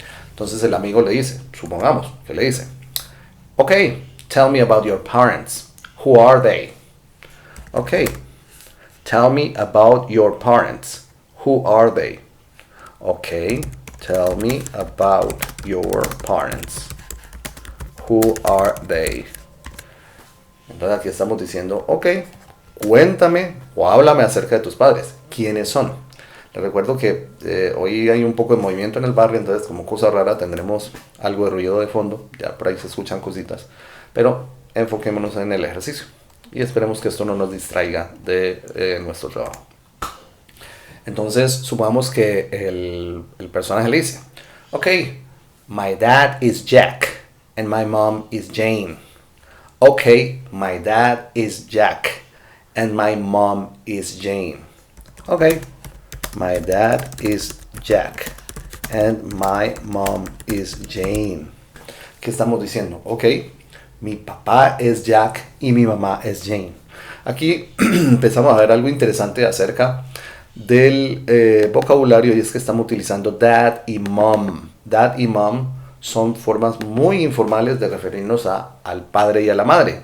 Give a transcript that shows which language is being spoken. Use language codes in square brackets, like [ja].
[es] Entonces el amigo le dice, supongamos que le dice: [en] Okay, tell me about your parents. Who are they? Okay. Tell me about your parents. Who are they? Okay. Tell me about your parents. Who are they? [es] Entonces aquí estamos diciendo, ok, cuéntame o háblame acerca de tus padres. ¿Quiénes son? Les recuerdo que hoy hay un poco de movimiento en el barrio, entonces como cosa rara tendremos algo de ruido de fondo. Ya por ahí se escuchan cositas. Pero enfoquémonos en el ejercicio y esperemos que esto no nos distraiga de nuestro trabajo. Entonces supongamos que el personaje le dice: [en] Ok, my dad is Jack and my mom is Jane. Ok, my dad is Jack and my mom is Jane. Ok, my dad is Jack and my mom is Jane. [es] ¿Qué estamos diciendo? Ok, mi papá es Jack y mi mamá es Jane. Aquí empezamos a ver algo interesante acerca del vocabulario, y es que estamos utilizando dad y mom. Dad y mom son formas muy informales de referirnos al padre y a la madre.